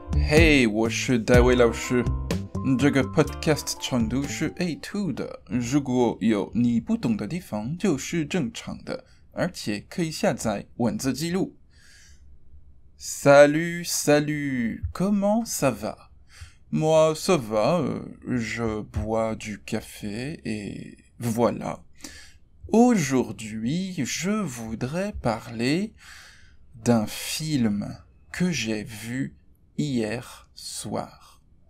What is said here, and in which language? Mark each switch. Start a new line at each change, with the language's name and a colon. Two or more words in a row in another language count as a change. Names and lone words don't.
Chinese: 嘿，我是戴维老师。这个 podcast 长度是 A2 的，如果有你不懂的地方，就是正常的，而且可以下载文字记录。
French: Salut, salut, comment ça va? Moi, ça va, je bois du café et voilà. Aujourd'hui, je voudrais parler d'un film que j'ai vu hier soir.